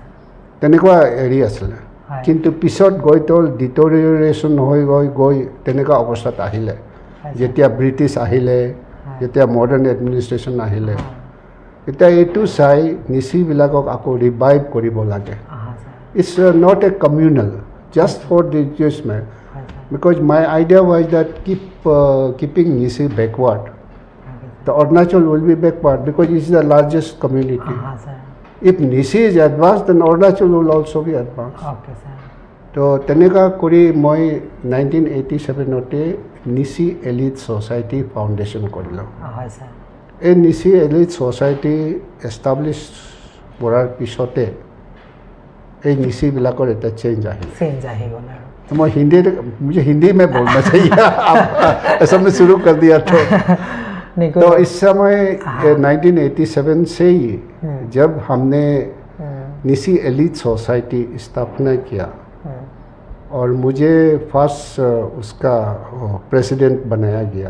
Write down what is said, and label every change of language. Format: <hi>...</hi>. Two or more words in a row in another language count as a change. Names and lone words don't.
<as>তেনেকুৱা হেৰি আছিলে। হয়। কিন্তু পিছত গৈ তো ডিটৰিয়েশ্যন হৈ গৈ তেনেকুৱা অৱস্থাত আহিলে, হয়, যেতিয়া ব্ৰিটিছ আহিলে, হয়। যেতিয়া</as> <en>modern administration</en> <as>আহিলে, হয়। এতিয়া এইটো চাই নিচিবিলাকক আকৌ ৰিভাইভ কৰিব লাগে।</as> <hi>हाँ सर।</hi> <en>It's not a communal, just for the Jewish man.</en> <as>হয় স্যার।</as> <en>Because my idea was that keeping Nisi backward, ओके the Arunachal will be backward because it's the largest community.</en> <hi>हाँ सर।</hi> <en>If Nisi is advanced, then Arunachal will also be advanced. okay sir.</en> <as>তো তেনেকুৱা কৰি মই 1987 নিচি এলিট ছ'চাইটি ফাউণ্ডেশ্যন কৰিলোঁ। হয় স্যার। এই নিচি এলিট ছ'চাইটি এষ্টাব্লিছ কৰাৰ পিছতে এই নিচিবিলাকৰ এটা চেঞ্জ আহিল। চেঞ্জ আহি গ'ল আৰু।</as> <hi>तो मैं मुझे हिंदी में बोलना चाहिए, आप ऐसा में शुरू कर दिया नहीं तो इस समय 1987 से ही जब हमने निसी एलिट सोसाइटी स्थापना किया और मुझे फर्स्ट उसका प्रेसिडेंट बनाया गया</hi>